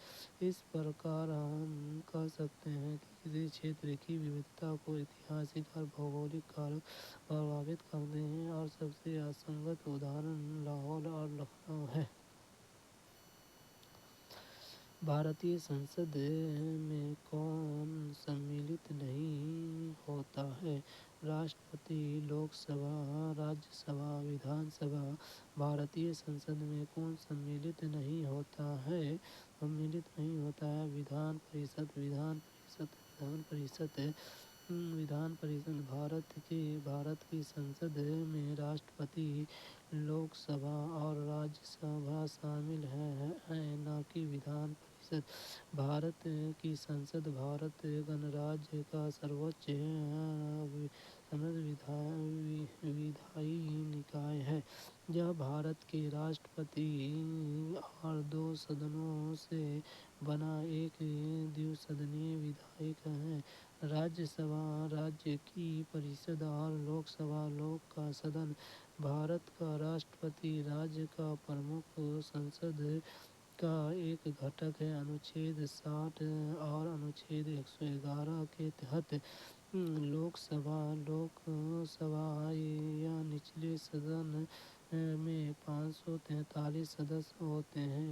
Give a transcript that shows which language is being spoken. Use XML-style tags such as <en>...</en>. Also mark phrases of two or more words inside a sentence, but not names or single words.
<hi>इस प्रकार हम कह सकते हैं कि किसी खित्ते की विविधता को ऐतिहासिक और भौगोलिक कारक प्रभावित करते हैं और सबसे असंगत उदाहरण लाहौर और लखनऊ है. भारतीय संसद में कौन सम्मिलित नहीं होता है? राष्ट्रपति, लोक सभा, राज्य सभा, विधान सभा. भारतीय संसद में कौन सम्मिलित नहीं होता है? विधान परिषद. भारत की संसद में राष्ट्रपति, लोक सभा और राज्य सभा शामिल हैं, न कि विधान परिषद. भारत की संसद भारत गणराज्य का सर्वोच्च विधायी निकाय है. यह भारत के राष्ट्रपति और 2 सदनों से बना एक द्विसदनी विधायक है. राज्य सभा राज्य की परिषद और लोक सभा लोक का सदन. भारत का राष्ट्रपति राज्य का प्रमुख संसद का एक घटक है. अनुच्छेद 60 और अनुच्छेद 111 के तहत लोक सभा या निचले सदन में 543 सदस्य होते हैं.</hi>